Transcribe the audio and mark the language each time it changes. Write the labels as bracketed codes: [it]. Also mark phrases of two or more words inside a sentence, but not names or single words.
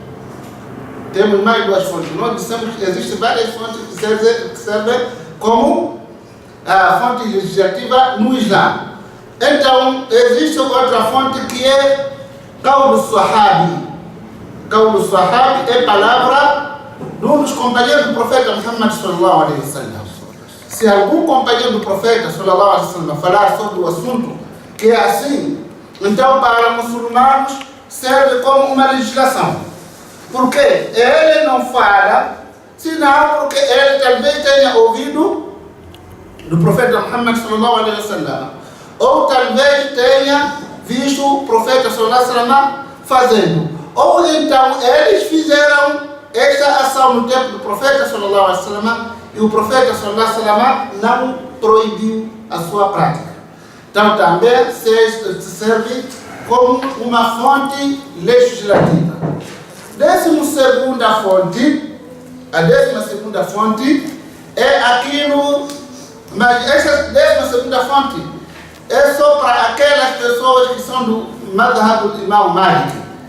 [pt] Nós dissemos que existem várias fontes que servem como a fonte legislativa no Islã. Então existe outra fonte que é [ar] قول صحابي. قول صحابي [pt] é palavra de um dos companheiros do profeta Muhammad [ar] صلى الله عليه وسلم. [pt] Se algum companheiro do profeta [ar] صلى الله عليه وسلم [pt] falar sobre o assunto que é assim, então para muçulmanos serve como uma legislação. Porque ele não fala, senão porque ele talvez tenha ouvido do profeta Muhammad [ar] صلى الله عليه وسلم, [pt] ou talvez tenha visto o profeta [ar] صلى الله عليه وسلم [pt] fazendo, ou então eles fizeram esta ação no tempo do profeta [ar] صلى الله عليه وسلم [pt] e o profeta [ar] صلى الله عليه وسلم [pt] não proibiu a sua prática. Então também serve como uma fonte legislativa. A 12ª fonte é aquilo, mas essa 12ª fonte é só para aquelas pessoas que são do madhhab do Imam Malik.